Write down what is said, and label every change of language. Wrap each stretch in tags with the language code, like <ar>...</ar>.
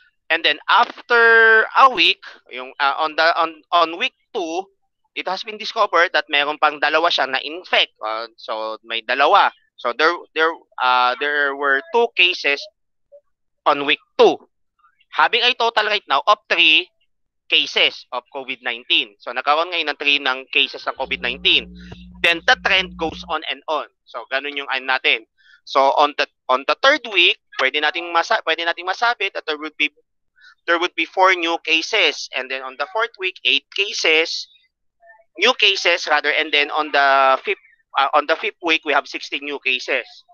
<en>And then after a week, yung on week 2, it has been discovered that</en> <tl>meron pang 2 siya na infect.</tl> <en>So may 2. So there were 2 cases on week 2. Having a total right now of 3 cases of COVID-19.</en> <tl>So nagkaroon ngayon ng 3 ng cases ng COVID-19.</tl> <en>Then the trend goes on and on.</en> <tl>So ganun yung natin.</tl> <en>So on the 3rd week,</en> <tl>pwede nating masabi</tl> <en>that there would be 4 new cases, and then on the 4th week 8 cases, new cases rather, and then on the 5th week we have 16 new cases.</en>